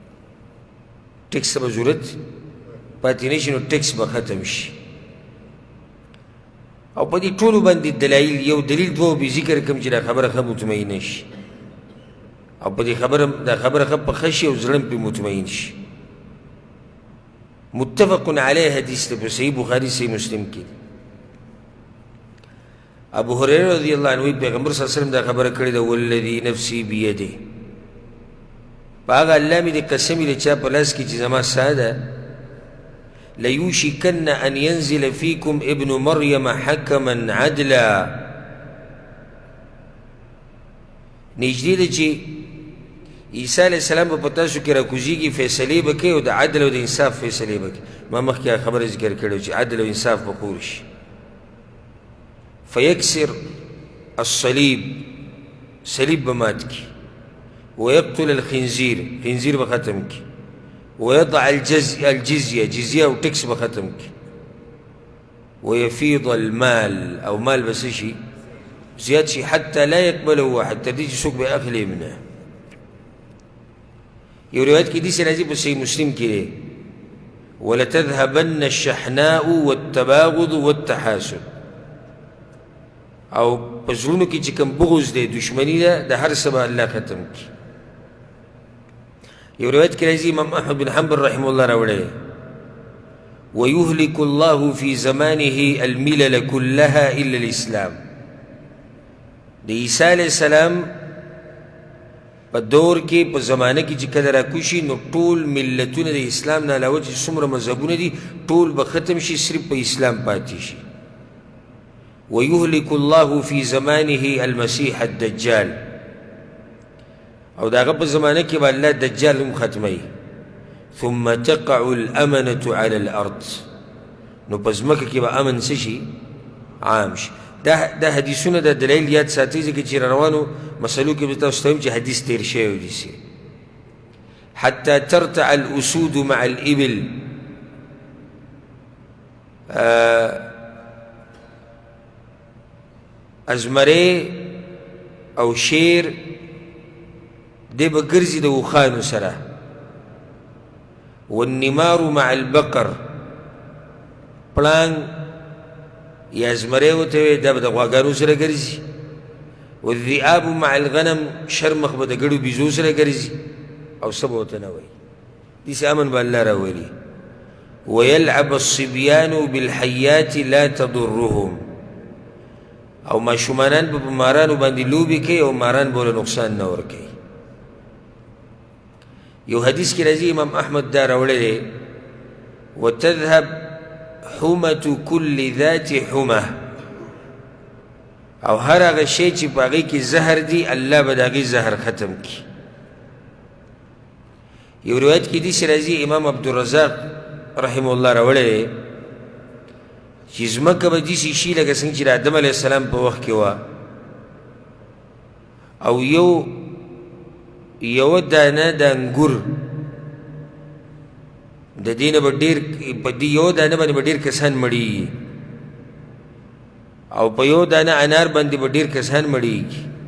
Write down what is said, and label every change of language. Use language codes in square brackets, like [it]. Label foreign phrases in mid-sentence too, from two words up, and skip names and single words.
[ps] ټیکس ته به ضرورت پاتې نه شي نو ټیکس به ختم شي او په دې ټولو باندې دلایل یو دلیل دوه به ذکر کوم چې دا خبره ښه مطمئنه شي او په دې خبره دا خبره ښه پخه شي او زړه پرې مطمئن شي. متفق علیه حدیث دی په صحیح بخاري صحیح مسلم کې. ابو هريره [ar] رضی الله عنه [ps] پیغمبر [ar] صلی الله علیه وسلم [ps] دا خبره کړې ده [ar] والذي نفسي بيده، [ps] په هغه الله مې د قسم دی چا په لاس کې چې زما ساه ده، [ar] ليوشكن أن ينزل فيكم ابن مريم حكما عدلا، [ps] نږدې ده چې عیسی [ar] علیه السلام [ps] به په تاسو کې راکوزیږي، فیصلې به کوي او د عدل او د انصاف فیصلې به کوي. ما مخکې خبره ذکر کړې چې عدل او انصاف به خور شي. [ar] فیکسر الصلیب، [ps] صلیب به مات کي، [ar] ویقتل الخنزیر، [ps] خنزیر به ختم کي، [ar] ويضع الجزية، [ps] جزية او ټکس به ختم کي، [ar] ويفيض المال [ps] او مال بس شي زیات شي [ar] حتى لا يقبله واحد، [ps] تر دې چې څوک به اخلي منه. یو روایت کې داسې راځي په صحیح مسلم کې دی [ar] ولتذهبن الشحناء والتباغض والتحاسد، [ps] او په زړونو کې چې کوم بغض دی دشمني ده د هر څه به الله ختم کي. یو روایت کې راځي امام احمد بن حنبل [ar] رحمه الله [ps] راوړی [ar] ويهلك الله في زمانه الملل كلها الا الاسلام، [ps] د عیسی [ar] علیه السلام [ps] په دور کې په زمانه کې چې کله راکوشي نو ټول ملتونه د اسلام نه علاوه چې څومره مذهبونه دي ټول به ختم شي، صرف په اسلام پاتې شي. [ar] ويهلك الله في زمانه المسيح الدجال، [ps] او د هغه په زمانه کې به الله دجال هم ختموي. [ar] ثم تقع الامنة على الارض، [ps] نو په ځمکه کې به امن څه شي؟ عام شي. دا حدیثونه د دلیل یاد ساتئ ځکه چې روانو مسلو کې به تاسو ته وایم چې حدیث تیر شوی دی داسې [ar] حتى ترتع الاسود مع الابل، [ps] ازمرې او شیر دی به ګرځي د اوښانو سره. [ar] والنمار مع البقر، [ps] پړانګ یا زمری ورته وایي دا به د غواګانو سره ګرځي. [ar] والذئاب مع الغنم، [ps] شرمخ به د ګړو بیزو سره ګرځي او څه به ورته نه وایي. داسې امن به الله راولي. [ar] ويلعب الصبيان بالحيات لا تضرهم، [ps] او ماشومانان به په مارانو باندې لوبې کوي او ماران به ورله نقصان نه ورکوي. یو حدیث کې راځي امام احمد دا راوړی دی [ar] وتذهب حمة كل ذات حمة، [ps] او هر هغه شی چې په هغې کې زهر دی الله به د هغې زهر ختم کړي. یو روایت کې داسې راځي امام عبدالرزاق [ar] رحمه الله [ps] راوړی دی چې ځمکه به داسې شي لکه څنګه چې د آدم [ar] علیه السلام [ps] په وخت کې وه، او یوه دانه د انګور د دې نه به ډېر په دې یوه دانه باندې به ډېر کسان مړېږي، او په یو دانه انار باندې به ډېر کسان مړېږي.